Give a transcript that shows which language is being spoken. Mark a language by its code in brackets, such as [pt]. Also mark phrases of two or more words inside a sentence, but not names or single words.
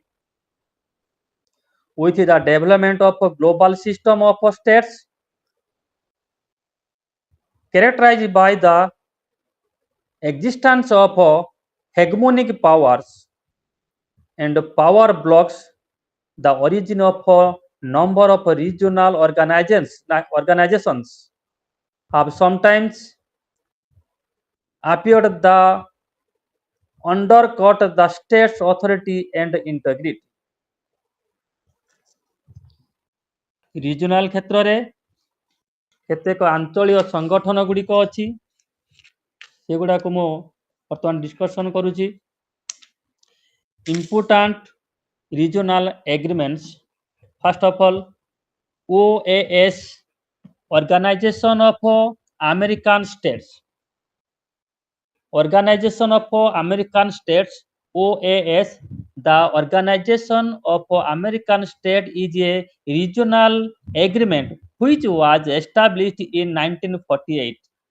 [en] With the development of a global system of states characterized by the existence of hegemonic powers and power blocks, the origin of a number of regional organizations have sometimes appeared. The undercut the state's authority and integrity. [or] ରିଜନାଲ କ୍ଷେତ୍ରରେ କେତେକ ଆଞ୍ଚଳିକ ସଂଗଠନ ଗୁଡ଼ିକ ଅଛି, ସେଗୁଡ଼ାକୁ ମୁଁ ବର୍ତ୍ତମାନ ଡିସ୍କସନ୍ କରୁଛି। [en] Important regional agreements, first of all OAS, Organization of American States. Organization of American States, OAS, the Organization of American States is a regional agreement which was established in 1948.